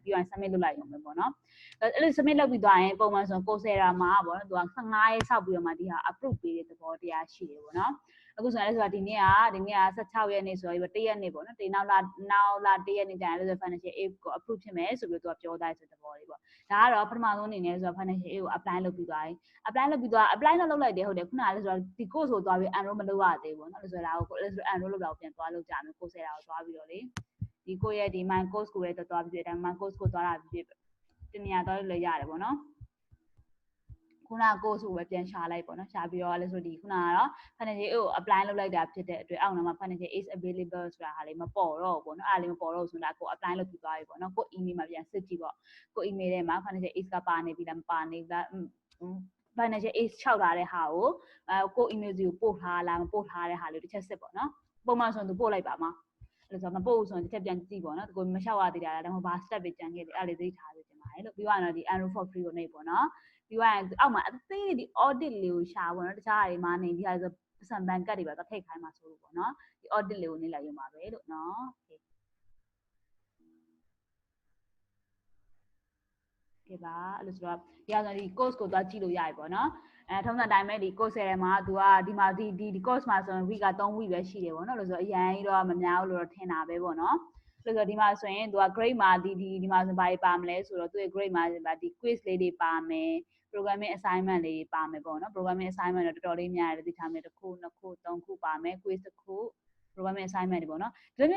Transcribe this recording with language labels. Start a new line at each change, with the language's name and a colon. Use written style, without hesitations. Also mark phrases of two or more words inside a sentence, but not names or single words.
Burmese: ပြီးရင် submit လုပ်လိုက်ရုံပဲပေါ့နော်အဲ့လို submit လုပ်ပြီးသွားရင်ပုံမှန်ဆို Coursera မှာပေါ့နော်သူက15ရက်စောက်ပြီးတော့မှဒီဟာ approve ပေးတဲ့သဘောတရားရှိတယ်ပေါ့နော်အခုဆိုရင်လည်းဆိုတာဒီနေ့က16ရက်နေ့ဆိုတော့1ရက်နေ့ပေါ့နော်ဒီနောက်လာ1ရက်နေ့ကျရင်လည်း
English: financial aid
Burmese: ကို approve ဖြစ်မယ်ဆိုပြီးတော့သူကပြောသားတဲ့သဘောလေးပေါ့ဒါကတော့ပထမဆုံးအနေနဲ့ဆိုတော့ financial aid ကို apply လုပ်ပြီးသွားပြီ apply တော့လုပ်လိုက်တယ်ဟုတ်တယ်ခုနကလည်းဆိုတော့ဒီ course ကိုသွားပြီး enroll မလုပ်ရသေးဘူးပေါ့နော်ဆိုတော့ဒါကို enroll လုပ်တာကိုပြန်သွားလုပ်ကြမယ် Coursera ကိုသွားပြီးတော့လေဒီကိုရဲ့ဒီ
English: my course
Burmese: ကိုလည်းသွားပြီးတော့
English: my course
Burmese: ကိုသွားတာဖြစ်တနေ ရာသွားလို့လည်းရတယ်ပေါ့နော်ခုန course ကိုပဲပြန်ရှာလိုက်ပေါ့နော်ရှာပြီးတော့လည်းဆိုဒီခုနကတော့
English: financial aid
Burmese: ကို apply လုပ်လိုက်တာဖြစ်တဲ့အတွက်အောက်မှာ
English: financial aid available
Burmese: ဆိုတာဟာလေးမပေါ်တော့ဘူးပေါ့ နော်အဲ့ဒါလေးမပေါ်တော့ဆိုတာကို apply လုပ်ပြီးသွားပြီပေါ့နော်ကို email မှာပြန်စစ်ကြည့်ပေါ့ကို email ထဲမှာ
English: financial aid
Burmese: ကပါနေပြီလားမပါနေဘူးလား
English: financial aid
Burmese: လျှောက်ထားတဲ့ဟာကိုကို email စီကိုပို့ထားလားမပို့ထားတဲ့ဟာလေးတစ်ချက်စစ်ပေါ့နော်ပုံမှန်ဆိုရင်သူပို့လိုက်ပါမှာအဲ့ဆိုမပို့ဘူးဆိုရင်တစ်ချက်ပြန်ကြည့်ပေါ့နော်ကိုမလျှောက်ရသေးတာလားဒါမှမဟုတ်ဘာ step တွေကြံခဲ့တယ်အဲ့လေးသိထားစေချင်ပါတယ်လို့ပြီးသွားတော့ဒီ
English: enroll for free
Burmese: ကိုနှိပ်ပေါ့နော်ပြီးသွားရင်အောက်မှာအသေးဒီ audit လေးကိုရှာပေါ့နော်တခြားဟာတွေမှာနေဒီဟာဆိုစံဘန်ကတ်တွေပါတော့ထိတ်ခိုင်းမှာဆိုလို့ပေါ့နော်ဒီ audit လေးကိုနှိပ်လိုက်ရုံပါပဲလို့နော် ကဲပါအဲ့လိုဆိုတော့ဒီဟာဆိုဒီ course ကိုသွားကြည့်လို့ရပြီပေါ့နော်ထုံးစံတိုင်းပဲဒီ course ထဲမှာသူကဒီမှာဒီ course မှာဆိုရင် week က3 week ပဲရှိတယ်ပေါ့နော်လို့ဆိုတော့အရင်ကြီးတော့မများဘူးလို့တော့ထင်တာပဲပေါ့နော်ဆိုတော့ဒီမှာဆိုရင်သူက grade မှာဒီမှာဆိုဘာတွေပါမလဲဆိုတော့သူရဲ့ grade မှာဒီ quiz လေးတွေပါမယ်
English: programming assignment
Burmese: လေးတွေပါမယ်ပေါ့နော်
English: programming assignment
Burmese: တော့တော်တော်လေးများတယ်သိထားမယ်တစ်ခုနှစ်ခုသုံးခုပါမယ် quiz တစ်ခု
English: programming assignment
Burmese: တွေပေါ့နော်ဒီလိုမျိုး